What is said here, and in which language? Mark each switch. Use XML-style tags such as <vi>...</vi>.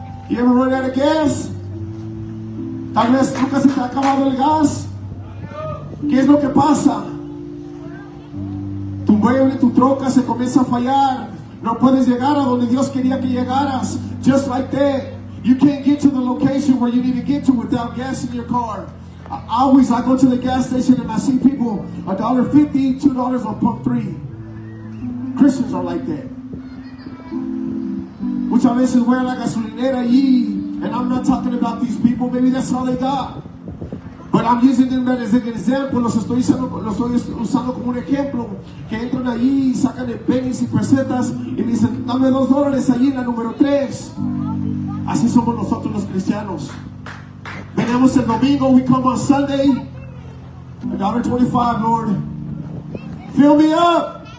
<en>You ever run out of gas?</en> <es>Tal vez nunca se te ha acabado el gas. ¿Qué es lo que pasa? Tu mueble, tu troca se comienza a fallar. No puedes llegar a donde Dios quería que llegaras.</es> <en>Just like that. You can't get to the location where you need to get to without gas in your car. I go to the gas station and I see people $1.50, $2 on pump 3. Christians are like that.</en> <es>Muchas veces voy a la gasolinera y,</es> <en>and I'm not talking about these people, maybe that's all they got. But I'm using them as an example.</en> <es>Los estoy usando como un ejemplo. Que entran allí y sacan pennies y pesetas y me dicen, dame $2 allí en la número 3. Así somos nosotros los cristianos. Venimos el domingo,</es> <en>we come on Sunday. $1.25, Lord. Fill me up.</en>